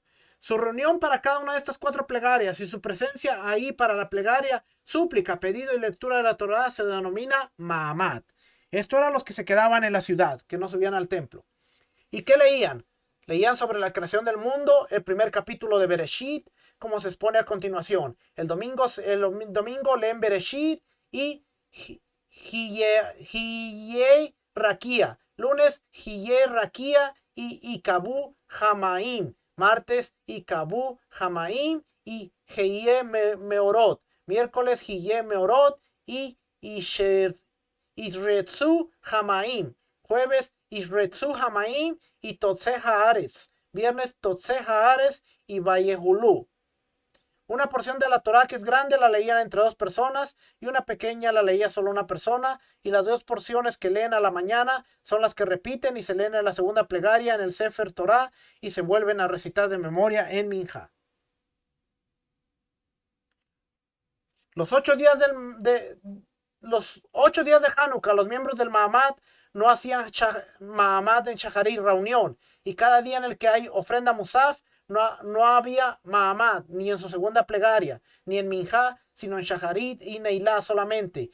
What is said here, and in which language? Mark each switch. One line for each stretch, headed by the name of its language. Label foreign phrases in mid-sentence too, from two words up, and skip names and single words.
Spanish: Su reunión para cada una de estas 4 plegarias y su presencia ahí para la plegaria, súplica, pedido y lectura de la Torah se denomina Mahamad. Esto eran los que se quedaban en la ciudad, que no subían al templo. ¿Y qué leían? Leían sobre la creación del mundo, el primer capítulo de Bereshit, como se expone a continuación. El domingo leen Bereshit y
Hebrew: יהי רקיע.
Spanish: Lunes,
Hebrew: יהי רקיע
Spanish: y
Hebrew: יקוו המים.
Spanish: Martes,
Hebrew: יקוו המים
Spanish: y
Hebrew: יהי מאורות.
Spanish: Miércoles,
Hebrew: יהי מאורות
Spanish: y
Hebrew: ישרצו המים.
Spanish: Jueves,
Hebrew: ישרצו המים
Spanish: y
Hebrew: תוצא הארץ.
Spanish: Viernes,
Hebrew: תוצא הארץ
Spanish: y Vallehulú. Una porción de la Torá que es grande la leían entre dos personas y una pequeña la leía solo una persona, y las dos porciones que leen a la mañana son las que repiten y se leen en la segunda plegaria en el
Hebrew: ספר תורה
Spanish: y se vuelven a recitar de memoria en Minja. Los 8 días los 8 días de Hanukkah, los miembros del Mahamad no hacían Mahamad en Shacharit, reunión, y cada día en el que hay ofrenda Musaf no había Mahamad, ni en su segunda plegaria, ni en Minjá, sino en Shacharit y Neilá solamente.